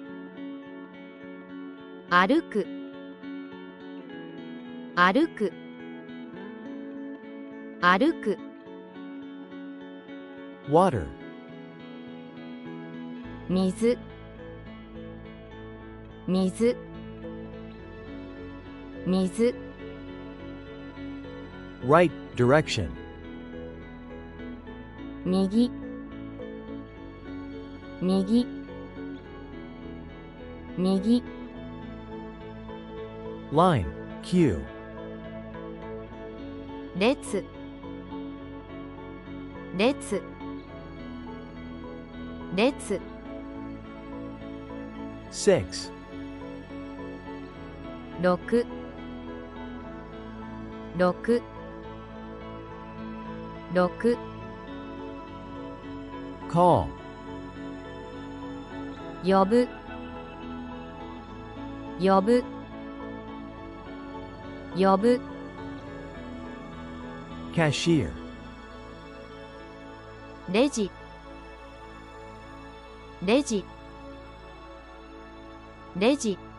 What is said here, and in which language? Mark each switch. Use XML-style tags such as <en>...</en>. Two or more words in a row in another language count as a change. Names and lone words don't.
<ja>歩く歩く歩く water, 水水水</ja> <en>right direction,</en> <ja>右右右</ja> <en>line, queue,</en> <ja>列列列 6, 六六六 call, 呼ぶ呼ぶ呼ぶ cashier, レジレジレジ</ja>